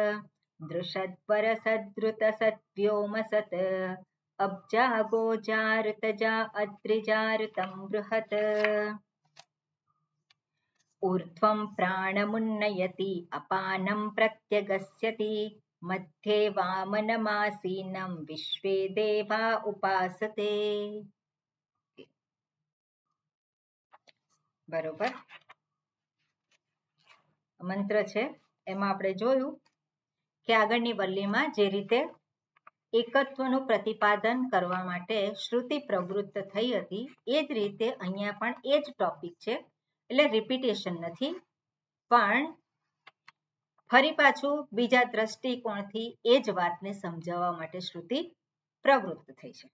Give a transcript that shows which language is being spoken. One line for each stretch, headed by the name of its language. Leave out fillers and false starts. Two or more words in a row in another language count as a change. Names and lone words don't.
Sanskrit: दृषद्वरसद्रुतसद्व्योमसत् अब्जा गोजारुतजा अद्रिजारुतं बृहत् ऊर्ध्वं प्राणमुन्नयति अपानं प्रत्यगस्यति मध्ये वामनमासीनं विश्वे देवा उपासते।
Gujarati: बरोबर મંત્ર છે એમાં આપણે જોયું કે આગળની વલ્લીમાં જે રીતે એકત્વનું प्रतिपादन કરવા માટે શ્રુતિ પ્રવૃત્ત થઈ હતી એ જ રીતે અહીંયા પણ એ જ ટોપિક છે એટલે રિપીટેશન નથી પણ ફરી પાછું બીજા દ્રષ્ટિકોણથી એ જ વાતને સમજાવવા માટે શ્રુતિ પ્રવૃત્ત થઈ છે.